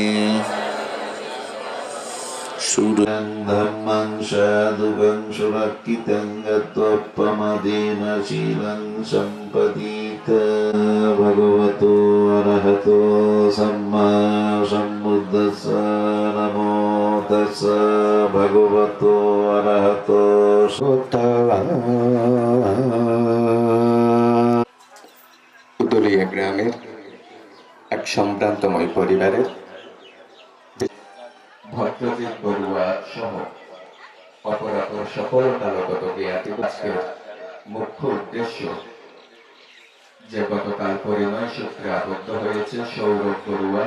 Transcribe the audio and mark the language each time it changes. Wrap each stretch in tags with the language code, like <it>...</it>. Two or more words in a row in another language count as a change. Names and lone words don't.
<pi>Surang Dhammang Sadhukang Surakitang Gatvapamadena Silang Sampadita Bhagavato Arahato Samma Sambuddhassa Namo Tassa Bhagavato Arahato</pi> <bn>উদলিয়া গ্রামের এক সম্ভ্রান্তময় পরিবারের ভদ্রজিৎ বড়ুয়া সহ অপরাপর সফলতাগত জ্ঞাতি আজকের মুখ্য উদ্দেশ্য যে গতকাল পরিণয় সূত্রে আবদ্ধ হয়েছে সৌরভ বড়ুয়া।</bn>